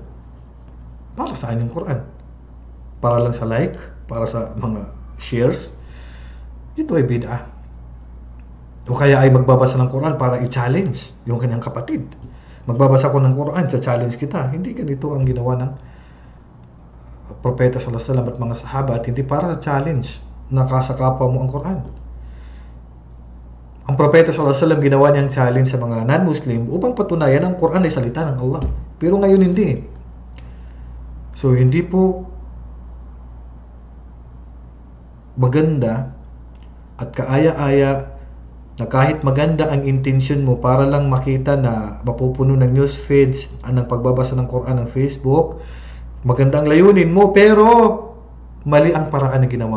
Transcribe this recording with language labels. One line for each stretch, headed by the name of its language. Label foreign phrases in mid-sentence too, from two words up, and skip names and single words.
Filipino: Para saan yung Quran? Para lang sa like? Para sa mga shares? Ito ay bid'ah. O kaya ay magbabasa ng Quran para i-challenge yung kanyang kapatid. Magbabasa ko ng Quran, sa challenge kita. Hindi ganito ang ginawa ng propeta
Arabic: صلى الله عليه وسلم
Filipino: at mga sahaba, at hindi para sa challenge na kasakapa mo ang Quran. Ang propeta
Arabic: صلى الله عليه وسلم
Filipino: ginawa niyang challenge sa mga non-Muslim upang patunayan ang Quran ay salita ng Allah. Pero ngayon hindi. So hindi po maganda at kaaya-aya na kahit maganda ang intention mo para lang makita na mapupuno ng
English: news feeds
Filipino: ng pagbabasa ng Quran ng Facebook, maganda ang layunin mo pero mali ang paraan na ginawa mo.